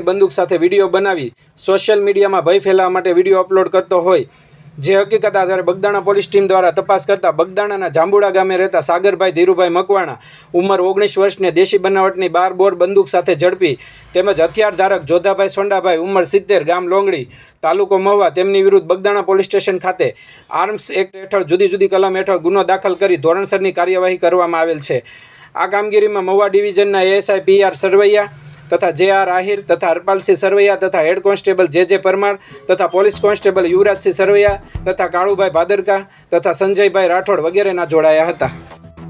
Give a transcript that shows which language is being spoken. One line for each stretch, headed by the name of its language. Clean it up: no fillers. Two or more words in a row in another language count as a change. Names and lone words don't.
Gujarati: બંદૂક સાથે વિડીયો બનાવી સોશિયલ મીડિયામાં ભય ફેલાવવા માટે વિડીયો અપલોડ કરતો હોય જે હકીકત આધારે બગદાણા પોલીસ ટીમ દ્વારા તપાસ કરતા બગદાણાના જાંબુડા ગામે રહેતા સાગરભાઈ ધીરુભાઈ મકવાણા ઉંમર 19 વર્ષને દેશી બનાવટની 12 બોર બંદૂક સાથે ઝડપી તેમજ હથિયાર ધારક જોધાભાઈ સોંડાભાઈ ઉંમર 70 ગામ લોંગડી તાલુકો મહુવા તેમની વિરુદ્ધ બગદાણા પોલીસ સ્ટેશન ખાતે આર્મ્સ એક્ટ હેઠળ જુદી જુદી કલમ હેઠળ ગુનો દાખલ કરી ધોરણસરની કાર્યવાહી કરવામાં આવેલ છે। આ કામગીરીમાં મહુવા ડિવિઝનના એએસઆઈ પીઆર સરવૈયા तथा जे.आर. આહિર તથા હરપાલસિંહ સરવૈયા તથા હેડ કૉન્સ્ટેબલ જે.જે. પરમાર તથા પોલીસ કૉન્સ્ટેબલ યુવરાજસિંહ સરવૈયા તથા કાળુભાઈ ભાદરકા તથા સંજયભાઈ રાઠોડ વગેરે જોડાયા હતા।